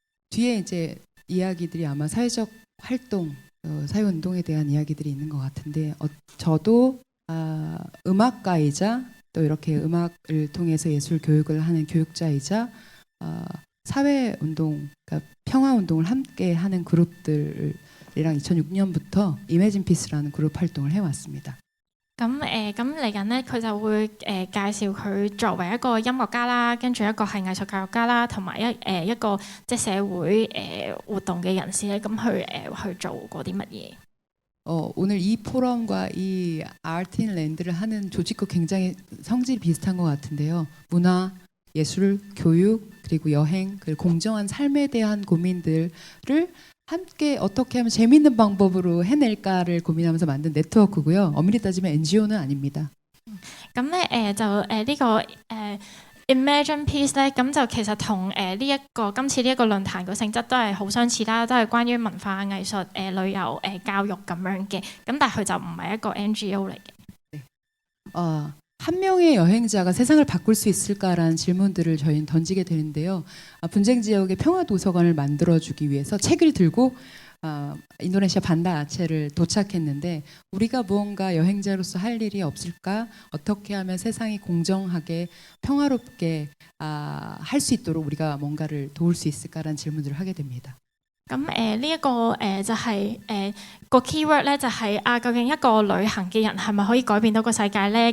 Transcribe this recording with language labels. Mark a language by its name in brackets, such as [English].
[Korean] 뒤에 이제 이야기들이 아마 사회적 활동, 사회운동에 대한 이야기들이 있는 것 같은데 저도 음악가이자 또 이렇게 음악을 통해서 예술 교육을 하는 교육자이자 사회운동, 그러니까 평화운동을 함께 하는 그룹들이랑 2006년부터 이매진 피스라는 그룹 활동을 해왔습니다. [Cantonese] 咁嚟緊咧，佢就會介紹佢作為一個音樂家啦，跟住一個係藝術教育家啦，同埋一個即係社會活動嘅人士咧，咁去做過啲乜嘢？ [Korean] 오늘 이 포럼과 이 아트인랜드를 하는 조직과 굉장히 성질이 비슷한 것 같은데요. 문화, 예술, 교육, 그리고 여행, 그리고 공정한 삶에 대한 고민들을 함께 어떻게 하면 재미있는 방법으로 해낼까를 고민하면서 만든 네트워크고요. 엄밀히 따지면 NGO는 아닙니다. [Cantonese] 咁咧呢個Imagine Peace 咧，咁就其實同今次呢一個論壇個性質都係好相似啦，都係關於文化藝術、旅遊、教育咁樣嘅。咁但係佢就唔係一個 NGO 嚟嘅。 [Korean] 한 명의 여행자가 세상을 바꿀 수 있을까라는 질문들을 저희는 던지게 되는데요. 분쟁 지역의 평화 도서관을 만들어주기 위해서 책을 들고 인도네시아 반다 아체를 도착했는데 우리가 무언가 여행자로서 할 일이 없을까? 어떻게 하면 세상이 공정하게 평화롭게 할 수 있도록 우리가 뭔가를 도울 수 있을까라는 질문들을 하게 됩니다. [Cantonese] 咁呢一個就係個 keyword 咧，就係究竟一個旅行嘅人係咪可以改變到個世界咧？